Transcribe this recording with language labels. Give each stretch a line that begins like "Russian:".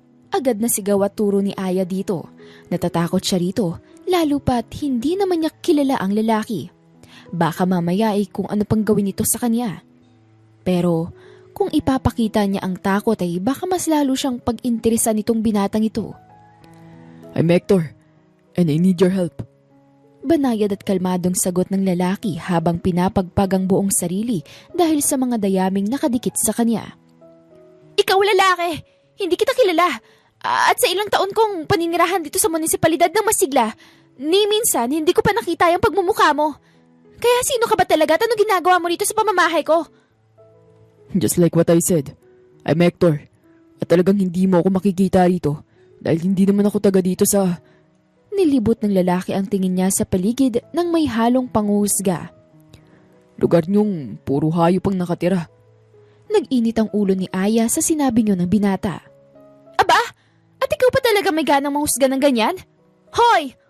Filipino: Agad na sigaw at turo ni Aya dito. Natatakot siya rito, lalo pat hindi naman niya kilala ang lalaki. Baka mamaya ay kung ano pang gawin nito sa kanya. Pero kung ipapakita niya ang takot ay baka mas lalo siyang pag-interesan nitong binatang ito.
English: "I'm Hector, and I need your help."
Filipino: Banayad at kalmadong sagot ng lalaki habang pinapagpag ang buong sarili dahil sa mga dayaming nakadikit sa kanya. "Ikaw lalaki! Hindi kita kilala! At sa ilang taon kong paninirahan dito sa munisipalidad ng masigla, ni minsan hindi ko pa nakita yung pagmumukha mo. Kaya sino ka ba talaga at anong ginagawa mo dito sa pamamahay ko?"
English: "Just like what I said, I'm Hector.
Filipino: At talagang hindi mo ako makikita rito dahil hindi naman ako taga dito sa..." Nilibot ng lalaki ang tingin niya sa paligid nang may halong panghusga. "Lugar niyong puro hayop ang nakatira." Nag-init ang ulo ni Aya sa sinabi niyo ng binata. "Aba? At ikaw pa talaga may ganang mahusga ng ganyan? Hoy!